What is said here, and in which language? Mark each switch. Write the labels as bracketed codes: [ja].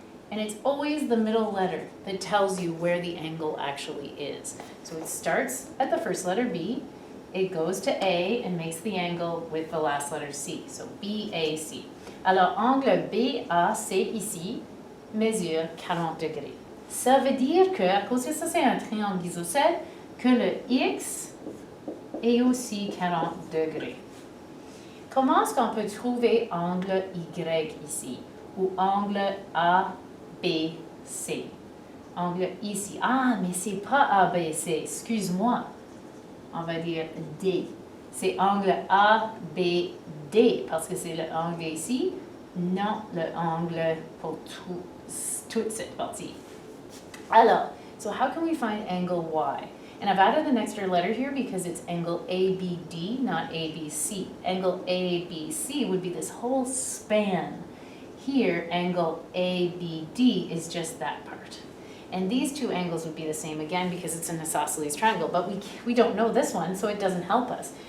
[en] And it's always the middle letter that tells you where the angle actually is. So it starts at the first letter B, it goes to A and makes the angle with the last letter C. So BAC. [fr] Alors, angle BAC ici mesure 40 degrés. Ça veut dire que, à cause que ça c'est un triangle isocèle, que le X est aussi 40 degrés. Comment est-ce qu'on peut trouver angle Y ici? Ou angle ABC? Angle ici. Ah, mais c'est pas ABC, excuse-moi. On va dire D. C'est angle ABD. D, parce que c'est le angle ici, non le angle pour toute cette partie. [en] Alors, so how can we find angle Y? And I've added an extra letter here because it's angle ABD, not ABC. Angle ABC would be this whole span. Here, angle ABD is just that part. And these two angles would be the same again because it's an isosceles triangle, but we don't know this one, so it doesn't help us.